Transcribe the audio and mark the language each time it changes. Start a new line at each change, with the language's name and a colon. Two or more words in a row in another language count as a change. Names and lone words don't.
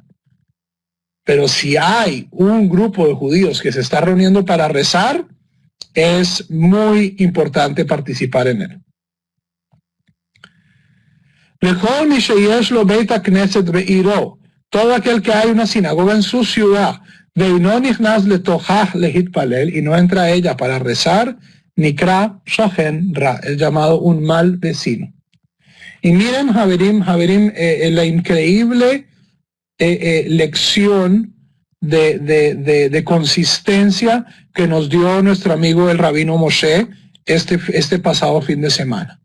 Spanish: Pero si hay un grupo de judíos que se está reuniendo para rezar, es muy importante participar en él. Todo aquel que hay una sinagoga en su ciudad, y no entra a ella para rezar,
Hebrew: נקרא שכן רע,
Spanish: es llamado un mal vecino. Y miren, Haverim, la increíble lección de consistencia que nos dio nuestro amigo el rabino Moshe este pasado fin de semana.